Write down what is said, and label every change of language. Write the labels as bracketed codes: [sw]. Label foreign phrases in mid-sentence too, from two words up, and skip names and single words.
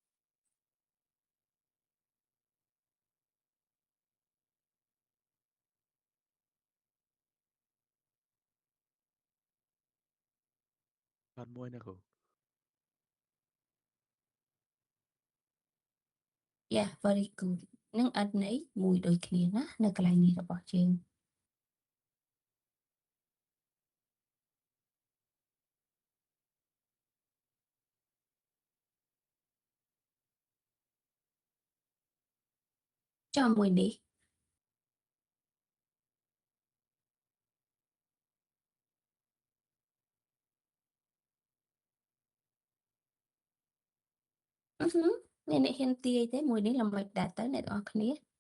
[km] អត់មួយណាគ្រូ [en] Yeah very good [km] នឹងអត់ន័យមួយដូចគ្នាណានៅកន្លែងនេះរបស់យើង ចុះមួយនេះអ្នកហ៊ានទាយទេមួយនេះល្មិចដែរទៅអ្នកទាំងអស់គ្នា